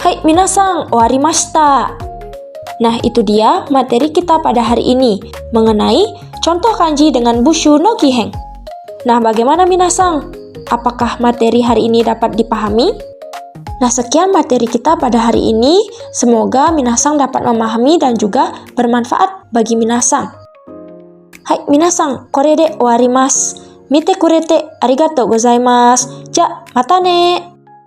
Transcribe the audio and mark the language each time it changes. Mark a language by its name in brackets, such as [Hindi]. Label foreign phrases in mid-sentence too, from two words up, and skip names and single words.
[Japanese] みなさん、終わりました. [Indonesian] Nah, itu dia materi kita pada hari ini mengenai contoh kanji dengan [Japanese] 部首の木偏. [Indonesian] Nah, bagaimana minasang? Apakah materi hari ini dapat dipahami? Nah, sekian materi kita pada hari ini. Semoga minasang dapat memahami dan juga bermanfaat bagi minasang. [Japanese] Hai, みなさん、これで終わります. 見てくれてありがとうございます. じゃ、またね!